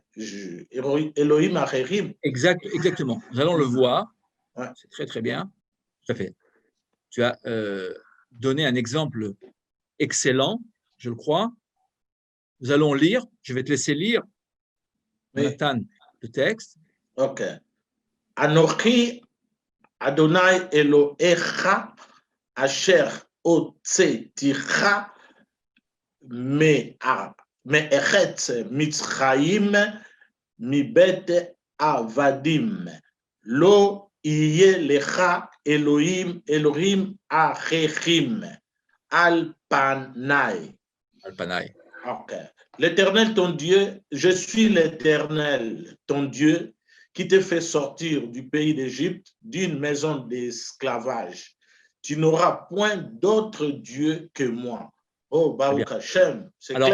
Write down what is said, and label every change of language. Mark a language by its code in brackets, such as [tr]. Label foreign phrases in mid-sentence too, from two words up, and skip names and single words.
[he] אלוהים אחרים. [fr] Exactement. Nous allons le voir. Ouais. C'est très, très bien. Tout à fait. Tu as donné un exemple excellent, je le crois. Nous allons lire. Je vais te laisser lire, Nathan, le texte. Ok. [he] אנכי ה' אלהיך אשר הוצאתיך מארץ מצרים מבית עבדים לא יהיה לך אלהים אחרים על פני. [fr] Ok. L'Éternel ton Dieu, je suis l'Éternel ton Dieu qui te fait sortir du pays d'Égypte, d'une maison d'esclavage. Tu n'auras point d'autre Dieu que moi. Oh, [he] ברוך השם, [fr] c'est clair.